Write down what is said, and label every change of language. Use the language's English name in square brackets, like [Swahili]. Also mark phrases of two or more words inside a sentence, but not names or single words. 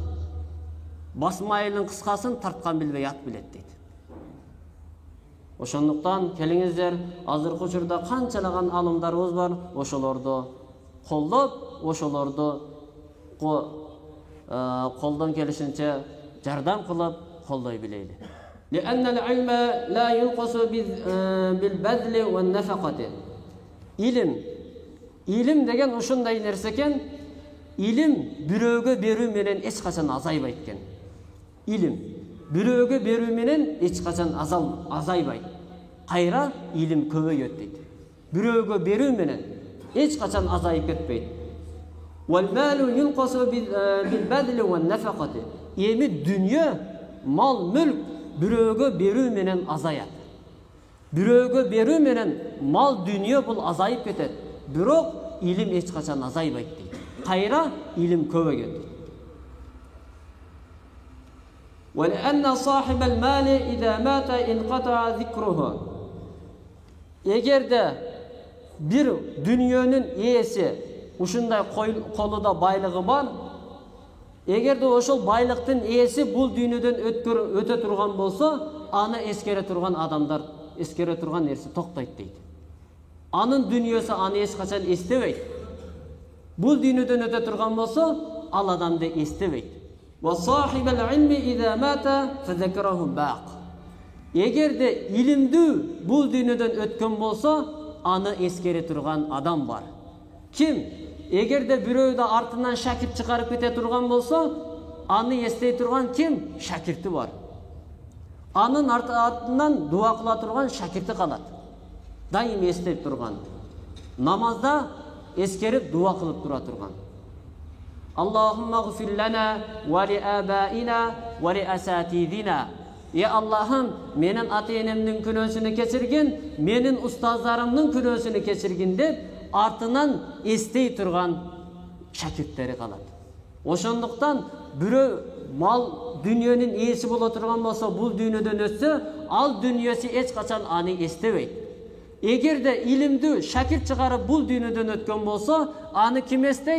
[Kyrgyz] Басым айылдын кыскасын тарткан билбей ат билет дейт. Ошондуктан келиңиздер, азыркы учурда канчалаган алымдарыбыз бар, ошолорду колдоп, ошолорду колдон келишинче жардам кылып колдой билели. [Arabic] لأن العلم لا ينقص بالبذل والنفقة. [Kyrgyz] İlim деген ушундай нерсе экен. İlim бирөөгө берүү менен эч качан азайбайт экен. İlim бирөөгө берүү менен эч качан азайбайт. Кайра илим көбөйөт дейт. Бирөөгө берүү менен эч качан азайып кетпейт. [Arabic] والمال ينقص بالبذل والنفقة. [Kyrgyz] Эми дүньө, мал, мүлк бирөөгө берүү менен азаят. Бирөөгө берүү менен мал, дүньө бул азайып кетет. Бирок илим эч качан азайбайт дейт. Кайра илим көбөйөт. [Arabic] ولأن صاحب المال إذا مات انقطع ذكره. [Kyrgyz] Эгерде бир дүньөнүн ээси ушундай колунда байлыгы бар, эгерде ошол байлыктын ээси бул дүйнөдөн өтө турган болсо, аны эскере турган адамдар, эскере турган нерсе токтойт дейт. Анын дүньөсү аны эч качан эстебейт. Бул дүйнөдөн өтө турган болсо, ал адамды эстебейт. [Arabic] وصاحب العلم إذا مات فذكره باق. [Kyrgyz] Эгерде илимдүү бул дүйнөдөн өткөн болсо, аны эскере турган адам бар. Ким? Эгерде бирөө да артынан шакирт чыгарып кете турган болсо, аны эстей турган ким? Шакирти бар. Анын артынан дуа кыла турган шакирти калат. Дайым эстеп турган. Намазда эскерип дуа кылып тура турган. [Arabic] اللهم اغفر لنا و لآبائنا و لأساتذتنا. [Kyrgyz] Я Аллахым, менин ата-энемдин күнөөсүн кечиргин, менин устаздарымдын күнөөсүн кечиргин, menin ustazlarımның günөөsүnü keçirgin dep артынан эстей турган шакирттери калат. Ошондуктан бирөө мал, дүньөнүн ээси боло турган болсо, бул дүйнөдөн өтсө, ал дүньөсү эч качан аны эстебейт. Эгерде илимдүү шакирт чыгарып бул дүйнөдөн өткөн болсо, аны ким эстейт?